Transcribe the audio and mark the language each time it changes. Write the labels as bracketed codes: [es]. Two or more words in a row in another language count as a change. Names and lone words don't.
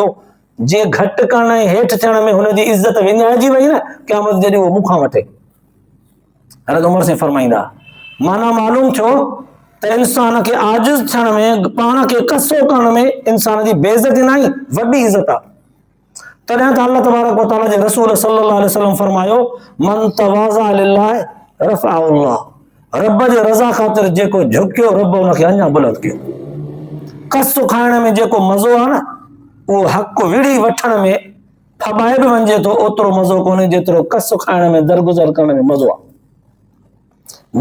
[sd] जे घटि करण ऐं हेठि थियण में हुनजी इज़त विञाइजी वई न, क़यामत जॾहिं उहो मूंखां वठे। हज़रत उमर से फरमाईंदा, माना मालूम थियो त इंसान खे आजिज़ थियण में, पाण खे कसो करण में इंसान जी बेइज़ती न आहे, वॾी इज़त आहे। तॾहिं त [ar] الله تبارك وتعالى [sd] जे रसूल [ar] صلى الله عليه وسلم [sd] फरमायो, [ar] من تواضع لله رفعه الله, [sd] रब जे रज़ा ख़ातिर जेको झुकियो, रब हुनखे अञा बुलंद कयो। कस खाइण में जेको मज़ो आहे न, उहो हक़ विड़ी वठण में फॿाए बि वञे थो, ओतिरो मज़ो कोन्हे जेतिरो कस खाइण में, दरगुज़र करण में मज़ो आहे।